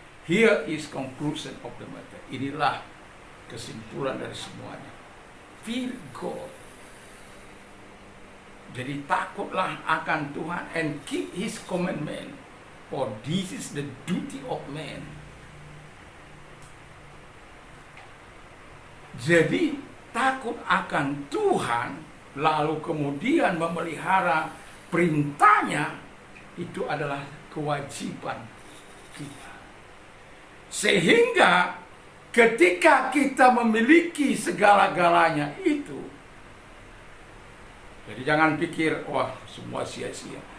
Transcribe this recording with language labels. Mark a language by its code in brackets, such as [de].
[en] Here is conclusion of the matter. [id] Inilah kesimpulan dari semuanya. [en] Fear God. [id] Jadi takutlah akan Tuhan [en] and keep His commandment, for this is the duty of man. [id] Jadi takut akan Tuhan, lalu kemudian memelihara perintahnya, itu adalah kewajiban kita. Sehingga ketika kita memiliki segala-galanya itu, jadi jangan pikir, wah semua sia-sia.